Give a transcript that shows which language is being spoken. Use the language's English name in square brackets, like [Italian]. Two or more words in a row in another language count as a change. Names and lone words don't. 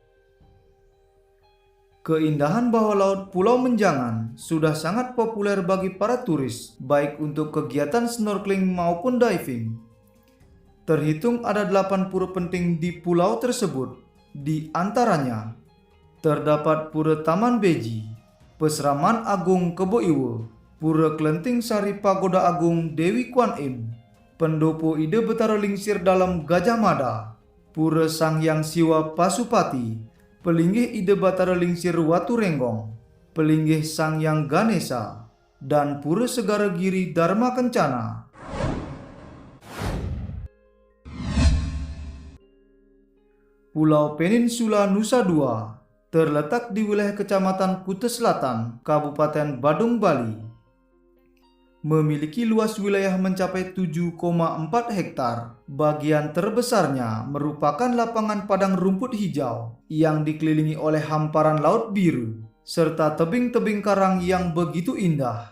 [Indonesian] Keindahan bawah laut Pulau Menjangan sudah sangat populer bagi para turis, baik untuk kegiatan snorkeling maupun diving. Terhitung ada 8 pura penting di pulau tersebut. Di antaranya, terdapat Pura Taman Beji, Peseraman Agung Kebo Iwo, Pura Klenting Sari Pagoda Agung Dewi Kwan Im, Pendopo Ide Betara Lingsir Dalam Gajah Mada, Pura Sanghyang Siwa Pasupati, Pelinggih Ide Batara Lingsir Watu Renggong, Pelinggih Sangyang Ganesha, dan Pura Segara Giri Dharma Kencana. Pulau Peninsula Nusa Dua terletak di wilayah Kecamatan Kuta Selatan, Kabupaten Badung, Bali. Memiliki luas wilayah mencapai 7,4 hektar. Bagian terbesarnya merupakan lapangan padang rumput hijau yang dikelilingi oleh hamparan laut biru serta tebing-tebing karang yang begitu indah.